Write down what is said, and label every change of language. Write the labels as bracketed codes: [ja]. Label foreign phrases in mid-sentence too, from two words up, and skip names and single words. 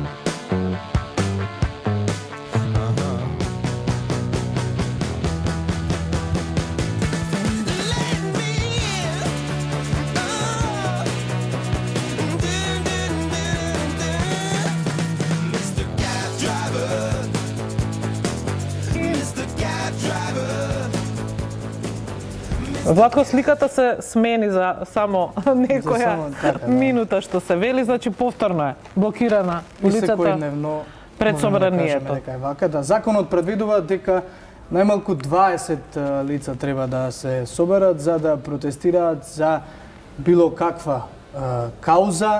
[en] Let me in. Oh. Mr. Cab Driver. Mr. Cab Driver. [mk] Владко, сликата се смени за само некоја минута што се вели, значи повторно е блокирана улицата Секојдневно пред можеме да Собранието. кажеме дека е вака. Да, законот предвидува дека најмалку 20 лица треба да се соберат за да протестираат за било каква кауза.